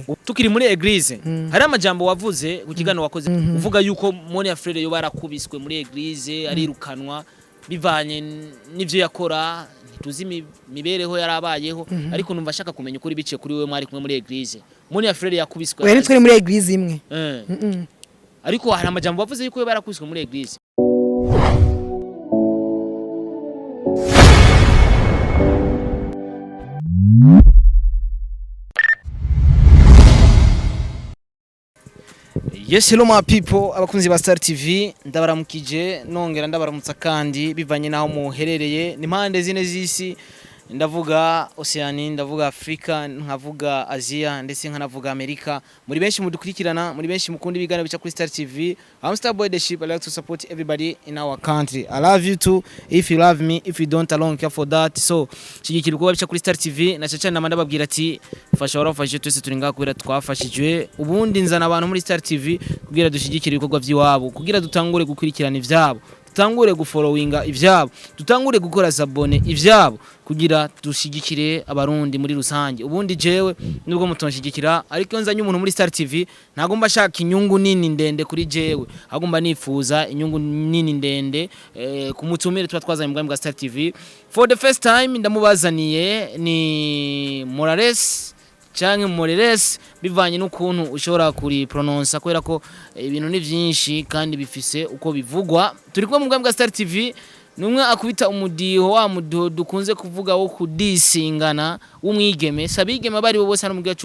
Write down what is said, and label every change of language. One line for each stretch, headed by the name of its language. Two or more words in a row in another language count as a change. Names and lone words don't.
Rundi: tukiri muri eglise hari amajambo wavuze kukigano wakoze uvuga yuko Moni Frere yo barakubiswe muri eglise arirukanwa bivanye n'ivyo yakora tuzi mibereho yarabayeho ariko numva shaka kumenya ukuri biciye kuri wewe mwari kumwe muri eglise Moni Frere yakubiswe wewe twari muri eglise imwe ariko hari amajambo wavuze yuko barakubiswe muri eglise
English: Yes, hello my people,
Rundi: abakunzi ba Star TV, ndabaramukije nongera ndabaramutsa kandi bivanye naho muherereye ni mpande zine z'isi ndavuga Oceania ndavuga Afrika nkavuga Asia ndetse nkanavuga Amerika muri benshi mudukurikirana muri benshi mukunda ibiganiro bica kuri Star TV.
English: I'm Star Boy the Ship. I like to support everybody in our country. I love you too. If you love me, if you don't, I don't care for that.
Rundi: So shigikira ubwo bica kuri Star TV na cyane namanda babwira ati fasha warafashije twese turi ngaho kubera twafashijwe ubundi nzana abantu muri Star TV kugira dushigikira ibikorwa by'iwabo kugira dutangure gukurikirana ivyabo tutangure gufollowinga ivyabo tutangure gukora sabone ivyabo kugira dushigikire abarundi muri rusange ubundi jewe nubwo mutonshigikira ariko nzanye umuntu muri Star TV ntagomba shaka inyungu nini ndende kuri jewe agomba nifuza inyungu nini ndende kumutumire twazanye mu bwa Star TV
English: for the first time
Rundi: ndamubazaniye ni Morales bivanye n'ukuntu ushobora kuri pronounce kwera ko ibintu ni byinshi kandi bifise uko bivugwa turi kumwe mu bwa Star TV numwe akubita umudiho wa mudiho dukunze kuvuga wo kudisingana umwigeme sabigeme bari bose hano mu gihugu